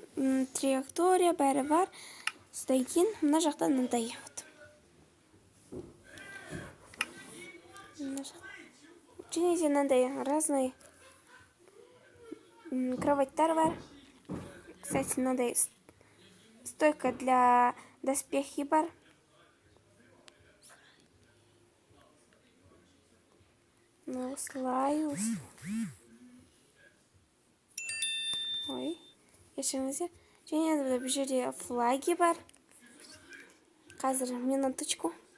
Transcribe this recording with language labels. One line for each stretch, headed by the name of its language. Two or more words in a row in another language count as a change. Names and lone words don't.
Kazakh: Траектория бәрі бар. Содан кейін мына жақтан мындай. Және де мынандай
Russian: разный кроваттар
Kazakh: бар. Кстати, мынандай
Russian: стойка для доспехи
Kazakh: бар. Осылай. Ой, кешіріңіздер. Және де бұл жерде флаги бар. Қазір минуточку.